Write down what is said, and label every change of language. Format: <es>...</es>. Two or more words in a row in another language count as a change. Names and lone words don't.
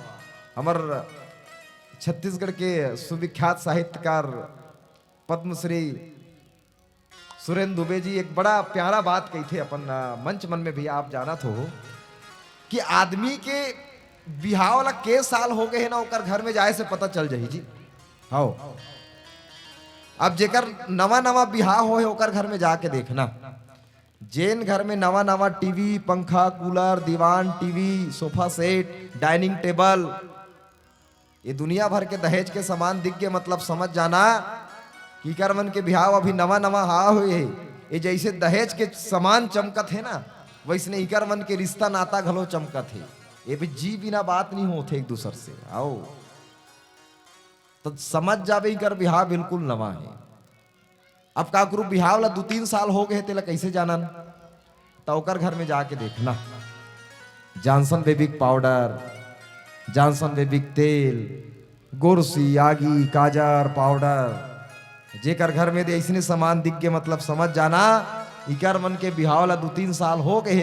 <hne>हमर छत्तीसगढ़ के सुविख्यात साहित्यकार पद्मश्री सुरेंद्र दुबे जी एक बड़ा प्यारा बात कही थे अपन मंच मन में भी, आप जाना तो कि आदमी के बिहाव वाला के साल हो गए है ना, ओकर घर में जाए से पता चल जाही जी। हाओ, अब जेकर नवा नवा बिहाव हो है ओकर घर में जाके देखना, जेन घर में नवा नवा टीवी, पंखा, कूलर, दीवान, टीवी, सोफा सेट, डाइनिंग टेबल, ये दुनिया भर के दहेज के सामान दिख के मतलब समझ जाना कि कर मन के बिहाव अभी नवा नवा हा हुए है। ये जैसे दहेज के सामान चमकत है ना, वैसने इकर मन के रिश्ता नाता घलो चमकत है। ये भी जी बिना बात नहीं होते एक दूसर से। आओ तो समझ जाबे इकर बिहाव बिल्कुल नवा है। अब का करू, बिहाव ला 2-3 साल हो गए तेला कैसे जानन? तो ओकर घर में जाके देखना, जॉनसन बेबिक पाउडर, जॉनसन बेबिक तेल, गोरसी, आगी, काजर, पाउडर, जेकर घर में ऐसने सामान दिख के मतलब समझ जाना इकर मन के बिहाव ला 2-3 साल हो गए है।</hne>